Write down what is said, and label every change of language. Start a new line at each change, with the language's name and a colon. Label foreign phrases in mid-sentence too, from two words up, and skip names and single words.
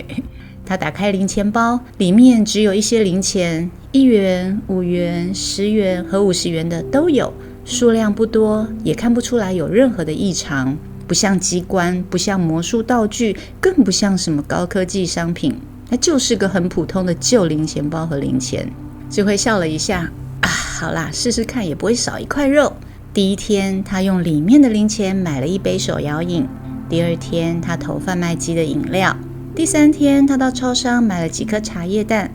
Chinese: 他打開零錢包，裡面只有一些零錢，1元、5元、10元和50元的都有，數量不多，也看不出來有任何的異常，不像機關，不像魔術道具，更不像什麼高科技商品，它就是個很普通的舊零錢包和零錢。智慧笑了一下，好啦，試試看也不會少一塊肉。第一天，他用裡面的零錢買了一杯手搖飲。第二天，他投販賣機的飲料。第3天，他到超商買了幾顆茶葉蛋。